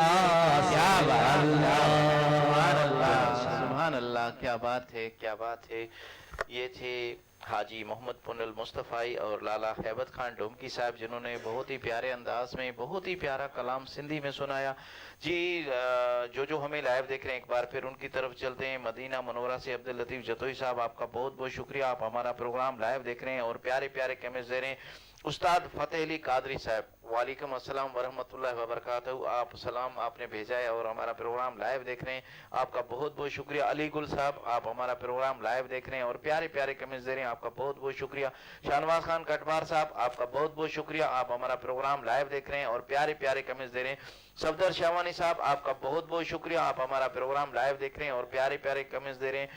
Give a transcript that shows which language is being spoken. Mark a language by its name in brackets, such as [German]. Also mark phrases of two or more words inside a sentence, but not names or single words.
[Arabic] سبحان الله, [Urdu] کیا بات ہے، کیا بات ہے. یہ تھے حاجی محمد پنل مصطفائی اور لالہ ہیبت خان ڈومکی صاحب، جنہوں نے بہت ہی پیارے انداز میں بہت ہی پیارا کلام سندھی میں سنایا. جی جو ہمیں لائیو دیکھ رہے ہیں، ایک بار پھر ان کی طرف چلتے ہیں. مدینہ منورہ سے عبداللطیف جتوئی صاحب، آپ کا بہت بہت شکریہ، آپ ہمارا پروگرام لائیو دیکھ رہے ہیں اور پیارے پیارے کمنٹس دے رہے ہیں. استاد فتح علی قادری صاحب, [Arabic] وعليكم السلام ورحمة الله وبركاته, [Urdu] آپ سلام آپ نے بھیجا ہے اور ہمارا پروگرام لائیو دیکھ رہے ہیں، آپ کا بہت بہت شکریہ. علی گل صاحب، آپ ہمارا پروگرام لائیو دیکھ رہے ہیں اور پیارے پیارے کمنٹس دے رہے ہیں، آپ کا بہت بہت شکریہ. شاہنواز خان کٹوار صاحب، آپ کا بہت بہت شکریہ، آپ ہمارا پروگرام لائیو دیکھ رہے ہیں اور پیارے پیارے کمنٹس دے رہے ہیں. صفدر شاہوانی صاحب، آپ کا بہت بہت شکریہ، آپ ہمارا پروگرام لائیو دیکھ رہے ہیں اور پیارے پیارے کمنٹس دے رہے ہیں.